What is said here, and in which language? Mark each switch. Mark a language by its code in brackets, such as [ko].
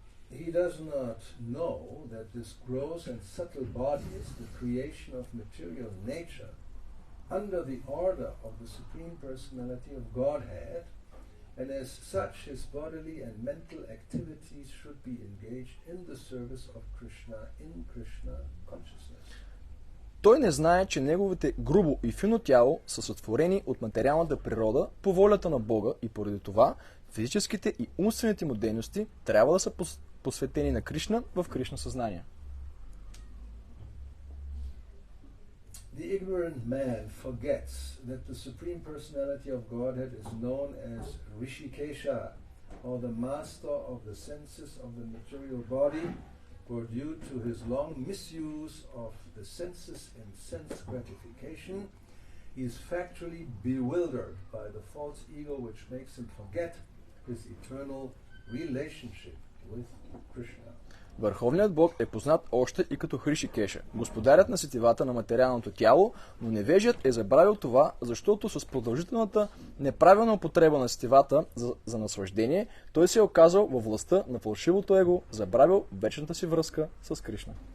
[en] he does not know that this gross and subtle body is the creation of material nature under the order of the Supreme Personality of Godhead, and as such his bodily and mental activities should be engaged in the service of Krishna in Krishna consciousness. [bg] Той не знае, че неговите грубо и фино тяло са сътворени от материалната природа по волята на Бога и поради това физическите и умствените му дейности трябва да са посветени на Кришна в Кришна съзнание. [en] The ignorant man forgets that the Supreme Personality of Godhead is known as Rishikesha, or the master of the senses of the material body, for due to his long misuse of the senses in sense gratification, he is factually bewildered by the false ego which makes him forget his eternal relationship with Krishna. [bg] Върховният Бог е познат още и като Хришикеша, господарят на сетивата на материалното тяло, но невежият е забравил това, защото с продължителната неправилна употреба на сетивата за наслаждение, той се е оказал във властта на фалшивото его, забравил вечната си връзка с Кришна.